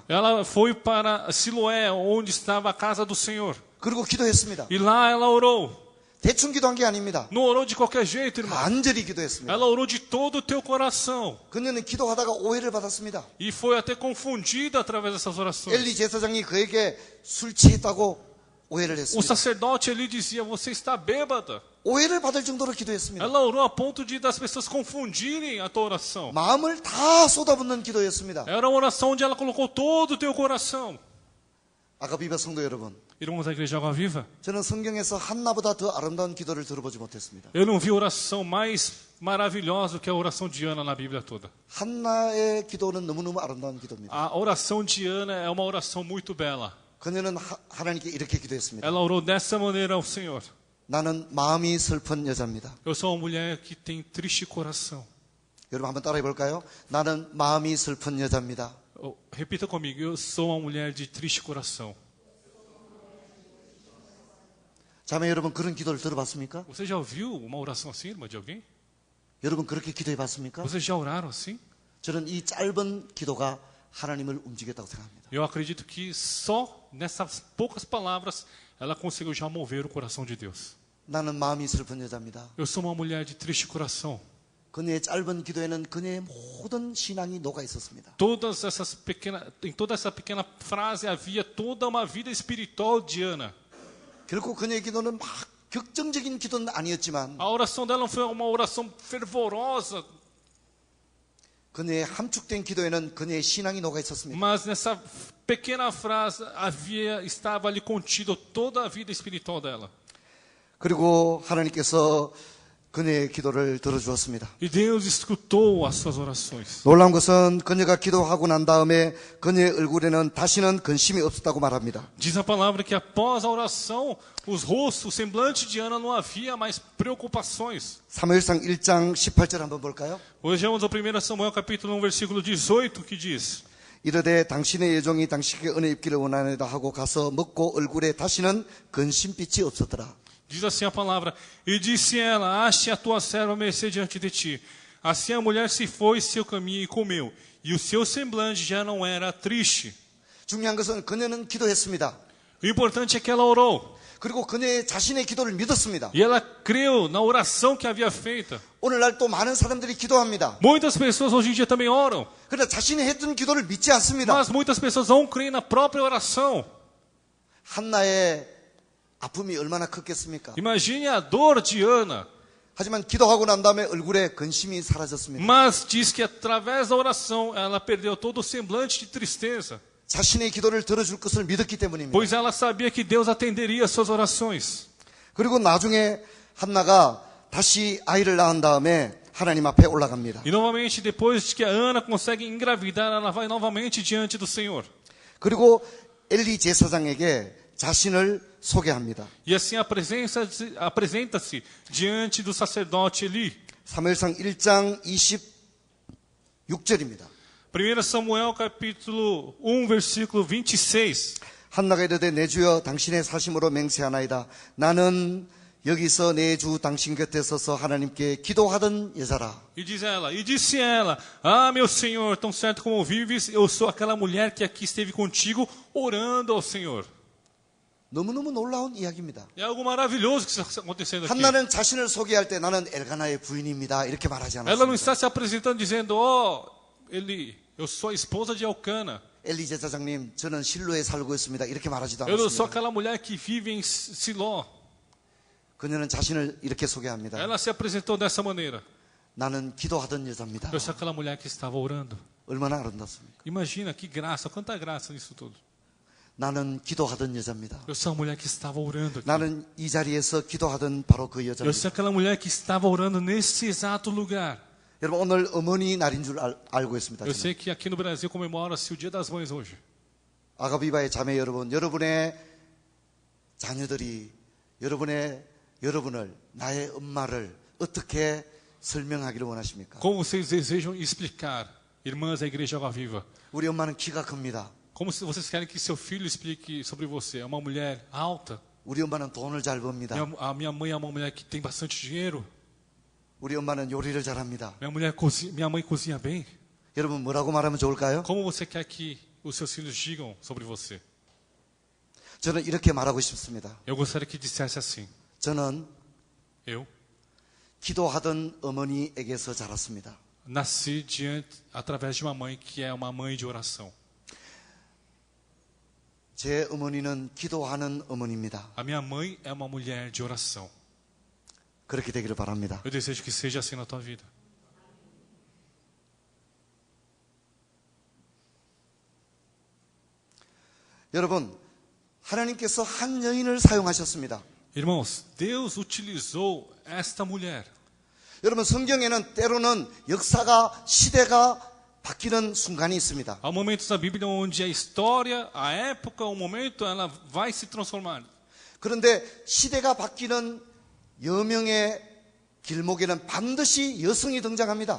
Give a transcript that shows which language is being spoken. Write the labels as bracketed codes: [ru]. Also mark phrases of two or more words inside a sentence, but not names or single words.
[pt] Ela foi para Siloé, onde estava a casa do Senhor. [ko] 그리고 기도했습니다. [pt] E lá ela orou. [ko] 대충 기도한 게 아닙니다. [pt] Não orou de qualquer jeito, irmão. [ko] 간절히 기도했습니다. [pt] Ela orou de todo o teu coração. [ko] 그녀는 기도하다가 오해를 받았습니다. [pt] E foi até confundida através dessas orações. [ko] 엘리 제사장이 그에게 술 취했다고 오해를 [pt] O [ko] 했습니다. [pt] sacerdote ali dizia, você está bêbada. [ko] 오해를 받을 정도로 기도했습니다. [pt] Ela orou a ponto de das pessoas confundirem a tua oração. [ko] 마음을 다 쏟아붓는 기도였습니다. [pt] Era uma oração onde ela colocou todo o teu coração. [ko] 아가비바 성도 여러분, [pt] Irmãos da Igreja Água Viva, [ko] 저는 성경에서 한나보다 더 아름다운 기도를 들어보지 못했습니다. [pt] eu não vi oração mais maravilhosa do que a oração de Ana na Bíblia toda. [ko] 한나의 기도는 너무너무 아름다운 기도입니다. [pt] A oração de Ana é uma oração muito bela. [ko] 그녀는 하나님께 이렇게 기도했습니다. [pt] Ela orou dessa maneira ao Senhor. [ko] 나는 마음이 슬픈 여자입니다. [pt] Eu sou uma mulher que tem triste coração. [ko] 여러분 한번 따라해 볼까요? 나는 마음이 슬픈 여자입니다. [pt] Repita comigo, eu sou uma mulher de triste coração. [ko] 자매 여러분 그런 기도를 들어봤습니까? [pt] Você já ouviu uma oração assim, irmã, de alguém? [ko] 여러분 그렇게 기도해 봤습니까? [pt] Vocês já oraram assim? [ko] 저는 이 짧은 기도가 하나님을 움직였다고 생각합니다. [pt] Eu acredito que só nessas poucas palavras ela conseguiu já mover o coração de Deus. [ko] 나는 마음이 슬픈 여자입니다. [pt] Eu sou uma mulher de triste coração. [ko] 그녀의 짧은 기도에는 그녀의 모든 신앙이 녹아 있었습니다. [pt] Em toda essa pequena frase havia toda uma vida espiritual de Ana. [ko] 결코 그녀의 기도는 막 격정적인 기도는 아니었지만 [pt] A oração dela não foi uma oração fervorosa, [ko] 그녀의 함축된 기도에는 그녀의 신앙이 녹아 있었습니다. [pt] mas nessa pequena frase estava ali contido toda a vida espiritual dela. [ko] 그리고 하나님께서 그녀의 기도를 들어주었습니다. [pt] E Deus escutou as suas orações. [ko] 놀라운 것은 그녀가 기도하고 난 다음에 그녀의 얼굴에는 다시는 근심이 없었다고 말합니다. [pt] Diz a palavra que após a oração, o semblante de Ana não havia mais preocupações. [ko] 사무엘상 1장 18절 한번 볼까요? [pt] Hoje vamos ao 1 Samuel capítulo 1, versículo 18, que diz: [ko] 이르되 당신의 여종이 당신에게 은혜 입기를 원하노다 하고 가서 먹고 얼굴에 다시는 근심빛이 없었더라. [pt] Diz assim a palavra: E disse ela, ache a tua serva mercê diante de ti. Assim a mulher se foi seu caminho e comeu, e o seu semblante já não era triste. [ko] 중요한 것은 그녀는 기도했습니다. [pt] O importante é que ela orou. [ko] 그리고 그녀의 자신의 기도를 믿었습니다. [pt] E ela creu na oração que havia feita. [ko] 오늘날 또 많은 사람들이 기도합니다. [pt] Muitas pessoas hoje em dia também oram, [ko] 그러나 자신이 했던 기도를 믿지 않습니다. [pt] mas muitas pessoas não creem na própria oração. [ko] 한나의 아픔이 얼마나 컸겠습니까? [pt] Imagine a dor de Ana. [ko] 하지만 기도하고 난 다음에 얼굴에 근심이 사라졌습니다. [pt] Mas diz que através da oração ela perdeu todo o semblante de tristeza. [ko] 자신의 기도를 들어줄 것을 믿었기 때문입니다. [pt] Pois ela sabia que Deus atenderia as suas orações. [ko] 그리고 나중에 한나가 다시 아이를 낳은 다음에 하나님 앞에 올라갑니다. [pt] E novamente, depois que a Ana consegue engravidar, ela vai novamente diante do Senhor. [ko] 그리고 엘리 제사장에게 자신을 소개합니다. [pt] E assim apresenta-se diante do sacerdote Eli. [ko] 사무엘상 1장 26절입니다. [pt] 1 Samuel capítulo 1, versículo 26. [ko] 한나가 이르되 내 주여 당신의 사심으로 맹세하나이다. 나는 여기서 내 주 당신 곁에 서서 하나님께 기도하던 여자라. [pt] E disse ela, ah, meu Senhor, tão certo como vives, eu sou aquela mulher que aqui esteve contigo, orando ao Senhor. [ko] 너무너무 놀라운 이야기입니다. [pt] É algo maravilhoso que está acontecendo aqui. [ko] 한나는 자신을 소개할 때 나는 엘가나의 부인입니다. 이렇게 말하지 [pt] Ela não [ko] 않았습니다. [pt] está se apresentando dizendo, oh, Eli, eu sou a esposa de Elcana. [ko] 엘리 제사장님, 저는 실로에 살고 있습니다. 이렇게 말하지도 [pt] Eu sou [ko] 않았습니다. [pt] aquela mulher que vive em Siló. [ko] 그녀는 자신을 이렇게 소개합니다. [pt] Ela se apresentou dessa maneira. [ko] 나는 기도하던 여자입니다. [pt] Eu sou aquela mulher que estava orando. [ko] 얼마나 아름답습니까? [pt] Imagina que graça, quanta graça nisso tudo. [ko] 나는 기도하던 여자입니다. [pt] Eu sou a mulher que estava orando aqui. [ko] 나는 이 자리에서 기도하던 바로 그 [pt] Eu [ko] 여자입니다. [pt] sou aquela mulher que estava orando nesse exato lugar. [ko] 여러분 오늘 어머니 날인 줄 알고 있습니다. [pt] Eu [ko] 저는. [pt] sei que aqui no Brasil comemora-se o Dia das Mães hoje. [ko] 아가비바의 자매 여러분, 여러분의 자녀들이 여러분을 나의 엄마를 어떻게 설명하기를 원하십니까? [pt] Como vocês desejam explicar, irmãs da Igreja Água Viva? [ko] 우리 엄마는 키가 큽니다. [pt] Como se vocês querem que seu filho explique sobre você? É uma mulher alta? [ko] 우리 엄마는 돈을 잘 법니다. [pt] A minha mãe é uma mulher que tem bastante dinheiro? [ko] 우리 엄마는 요리를 잘합니다. [pt] Minha mãe cozinha bem? [ko] 여러분 뭐라고 말하면 좋을까요? [pt] Como você quer que os seus filhos digam sobre você? [ko] 저는 이렇게 말하고 싶습니다. [pt] Eu gostaria que dissesse assim. [ko] 저는 [pt] Eu [ko] 기도하던 어머니에게서 자랐습니다. [pt] nasci através de uma mãe que é uma mãe de oração. [ko] 제 어머니는 기도하는 어머니입니다. [pt] A minha mãe é uma mulher de oração. [ko] 그렇게 되기를 바랍니다. [pt] Eu desejo que seja assim na tua vida. [ko] 여러분, 하나님께서 한 여인을 사용하셨습니다. [pt] Irmãos, Deus utilizou esta mulher. [ko] 여러분, 성경에는 때로는 역사가, 시대가 바뀌는 순간이 있습니다. [pt] Há momentos na Bíblia onde a história, a época, o momento, ela vai se transformar. [ko] 그런데 시대가 바뀌는 여명의 길목에는 반드시 여성이 등장합니다.